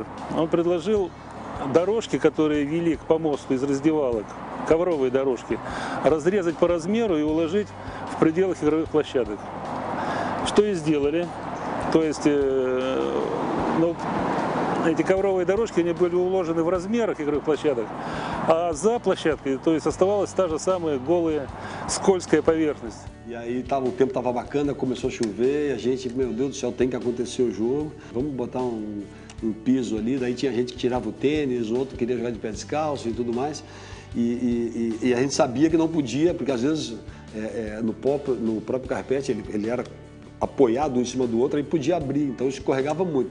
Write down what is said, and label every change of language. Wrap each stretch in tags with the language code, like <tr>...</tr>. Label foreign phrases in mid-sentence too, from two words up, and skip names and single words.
<ru>Он предложил дорожки, которые вели к помосту из раздевалок, ковровые дорожки, разрезать по размеру и уложить в пределах игровых площадок. Что и сделали. То есть эти ковровые дорожки, они были уложены в размерах игровых plощадок, а за площадкой, то есть оставалась та же самая голая, скользкая поверхность.</ru> <pt>E aí o tempo estava bacana, começou a chover, e a gente, meu Deus do céu, tem que acontecer o jogo, vamos botar um piso ali, daí tinha gente que tirava o tênis, outro queria jogar de pé descalço e tudo mais, e a gente sabia que não podia, porque às vezes no próprio carpete ele era apoiado um em cima do outro, aí podia abrir, então escorregava muito.</pt>